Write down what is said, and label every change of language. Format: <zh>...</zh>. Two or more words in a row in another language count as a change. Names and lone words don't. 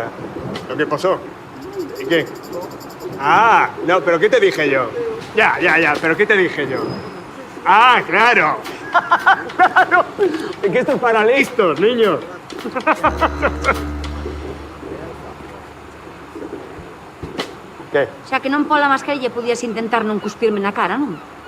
<es>¿Lo que pasó? ¿Y qué? Ah, no, pero ¿qué te dije yo? Ya, pero ¿qué te dije yo? Ah, claro. Claro. Es que esto es para listos, niños. ¿Qué?</es> <gl>Xa que non pola mascarilla podías intentar non cuspirme na cara, non?</gl>